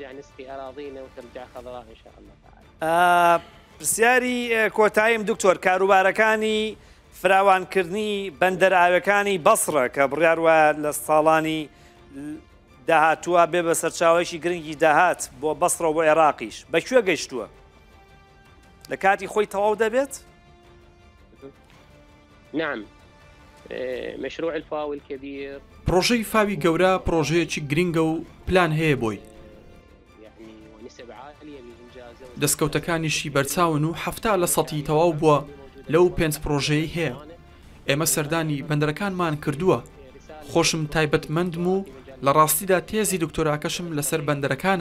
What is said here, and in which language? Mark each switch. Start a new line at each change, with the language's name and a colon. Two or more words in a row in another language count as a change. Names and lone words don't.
Central Kurdish: پرسیاری کۆتاییم دکتۆر، کاروبارەکانی فراوانکردنی بەندەرئاوەکانی بەسڕە کە بڕیاروە لە ساڵانی داهاتووە بێ بە سەرچاوەیەکی گرنگی داهات بۆ بەسڕە و بۆ عێراقیش بەکوێ گەیشتووە؟ لە کاتی خۆی تەواو دەبێت؟
Arabic: نعم مشروع الفاو الكبير
Central Kurdish: پرۆژەی فاوی گەورە پرۆژەیەکی گرنگە و پلان هەیە بۆی. دەستکەوتەکانیشی بەرچاون و 70 لە سەتی تەواو بووە لەو 5 پرۆژەی هەیە. ئێمە سەردانی بەندەرەکانمان کردووە. خۆشم تایبەتمەندم و لە ڕاستیدا تێزی دکتۆراکەشم لەسەر بەندەرەکانە.